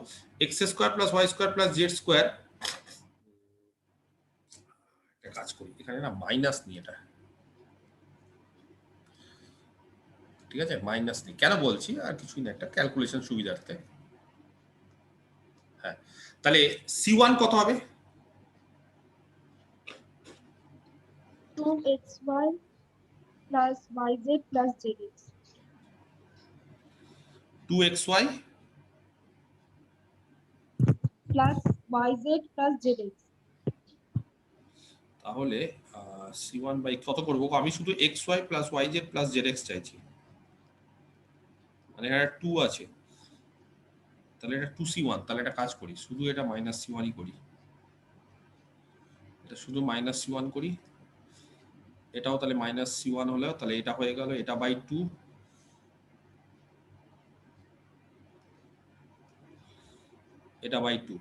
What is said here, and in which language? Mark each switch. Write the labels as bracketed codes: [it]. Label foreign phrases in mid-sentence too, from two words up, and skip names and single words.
[en] x square plus y square plus z square, [bn] একটা কাজ করি এখানে না মাইনাস নিয়ে, এটা ঠিক আছে, মাইনাস নেই। কেন বলছি, আর কিছুই না, একটা ক্যালকুলেশন সুবিধার্থে। হ্যাঁ, তাহলে C1 কত হবে? [en] 2xy plus yz plus zx 2xy plus yz plus zx. [bn] তাহলে C1 বাই কত করবো? আমি শুধু [en] xy plus yz plus zx [bn] চাইছি, মানে এখানে 2 আছে, তাহলে এটা 2C1। তাহলে একটা কাজ করি, শুধু এটা মাইনাস C1ই করি, এটা শুধু মাইনাস C1 করি, এটাও তাহলে মাইনাস C1 হলো, তাহলে এটা হয়ে গেল, এটা বাই 2, এটা বাই 2।